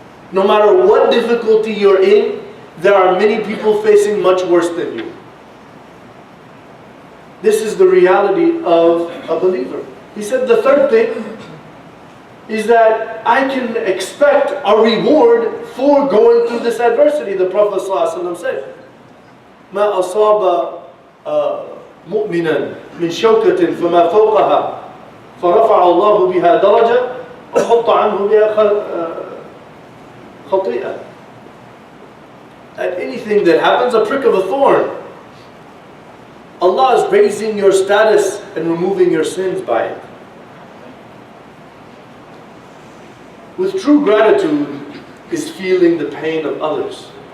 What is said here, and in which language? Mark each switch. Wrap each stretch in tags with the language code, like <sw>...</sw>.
<en>No matter what difficulty you're in, there are many people facing much worse than you. This is the reality of a believer. He said the third thing is that I can expect a reward for going through this adversity. The Prophet ﷺ said,</en> <ar>مَا أَصَابَ مُؤْمِنًا مِنْ شَوْكَةٍ فَمَا فَوْقَهَا فَرَفَعَ اللَّهُ بِهَا دَرَجَةً وَحَطَّ عَنْهُ بِهَا خَطِيئًا.</ar> <en>At anything that happens, a prick of a thorn, Allah is raising your status and removing your sins by it. With true gratitude is feeling the pain of others.</en>